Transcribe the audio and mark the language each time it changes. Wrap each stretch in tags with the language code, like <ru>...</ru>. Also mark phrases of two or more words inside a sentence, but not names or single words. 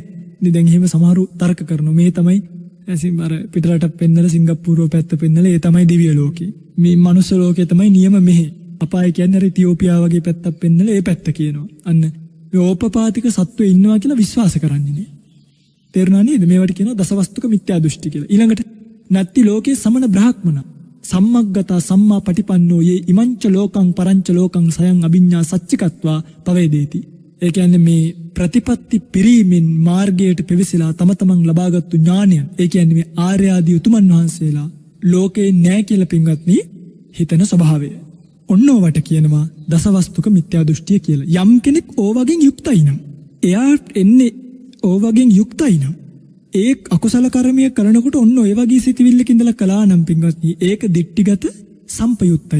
<si>ඉතින් දැන් එහෙම සමහරු තර්ක කරනවා මේ තමයි අර පිටරටක් පෙන්නලා සිංගප්පූරුව පැත්ත පෙන්නලා ඒ තමයි දිව්‍ය ලෝකේ. මේ මනුස්ස ලෝකේ තමයි නියම මෙහෙ. අපාය කියන්නේ අර ඉතියෝපියාව වගේ පැත්තක් පෙන්නලා ඒ පැත්ත කියනවා. අන්න මේ ඕපපාතික සත්වෙ ඉන්නවා කියලා විශ්වාස කරන්නේ නේ. තේරුණා නේද? මේවට කියනවා දසවස්තුක මිත්‍යා දෘෂ්ටි කියලා.</si> <pi>ඊළඟට නත්ති ලෝකේ සමන බ්‍රහ්මන සම්මග්ගතා සම්මා පටිපන්නෝ යේ ඉමංච ලෝකං පරංච ලෝකං සයං අභිඤ්ඤා සච්චිකත්වා පවේදේති.</pi> <si>ඒ කියන්නේ මේ ප්‍රතිපත්ති පිරීමෙන් මාර්ගයට පෙවිසලා තම තමන් ලබාගත්තු ඥානය. ඒ කියන්නේ මේ ආර්ය ආදී උතුමන් වහන්සේලා ලෝකේ නැහැ කියලා පින්වත්නි හිතන ස්වභාවය. ඔන්නෝවට කියනවා දසවස්තුක මිත්‍යා දෘෂ්ටිය කියලා. යම් කෙනෙක් ඕවගෙන් යුක්තයි නම් එයා එන්නේ ඕවගෙන් යුක්තයි නම් ඒ අකුසල කර්මය කරනකොට ඔන්න ඔය වගේ සිතිවිල්ලක ඉඳලා කළා නම් පින්වත්නි ඒක දිට්ඨිගත සම්පයුක්තයි.</si>